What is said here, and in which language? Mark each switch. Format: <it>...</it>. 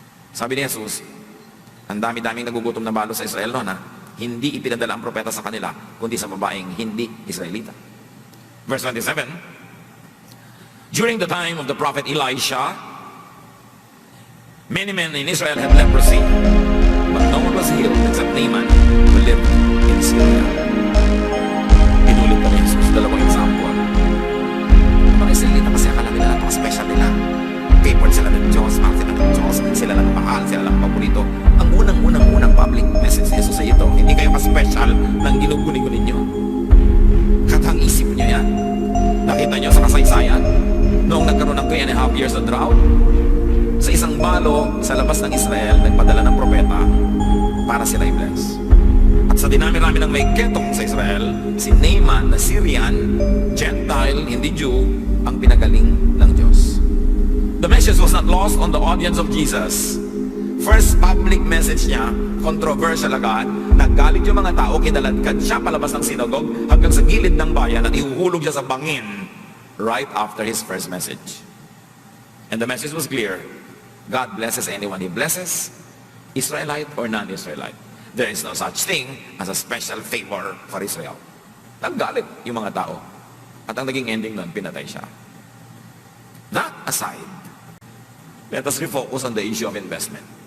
<tl>Sabi ni Jesus, ang dami-daming nagugutom na balo sa Israel noon, hindi ipinadala ang propeta sa kanila, kundi sa babaeng hindi Israelita.</tl> <en>Verse 27, during the time of the prophet Elisha, many men in Israel had leprosy, but no one was healed except Naaman, who lived in Syria.</en> <tl>Pinulit po ni Jesus, dalawang example. Ang mga Israelita kasi akala nila napaka-special nila. Favored sila ng Diyos, mahal sila ng Diyos, sila lang mahal, sila lang paborito. Ang unang public message ni Jesus ay ito, hindi kayo ka-special ng ginuguni-guni nyo. Katang isip nyo yan. Nakita nyo sa kasaysayan, noong nagkaroon ng</tl> <en>3.5 years of drought,</en> <tl>sa isang balo sa labas ng Israel, nagpadala ng propeta para sila i-bless. At sa dinami-rami ng may ketong sa Israel, si Naaman na Syrian, Gentile, hindi Jew, ang pinagaling ng Diyos.</tl> <en>The message was not lost on the audience of Jesus.</en> <tl>First public message niya, controversial agad, naggalit yung mga tao, kinaladkad siya palabas ng sinagog hanggang sa gilid ng bayan at ihuhulog siya sa bangin</tl> <en>right after his first message. And the message was clear. God blesses anyone He blesses, Israelite or non-Israelite. There is no such thing as a special favor for Israel.</en> <tl>Naggalit yung mga tao. At ang naging ending nun, pinatay siya.</tl> <en>That aside, let us refocus on the issue of investment.</en>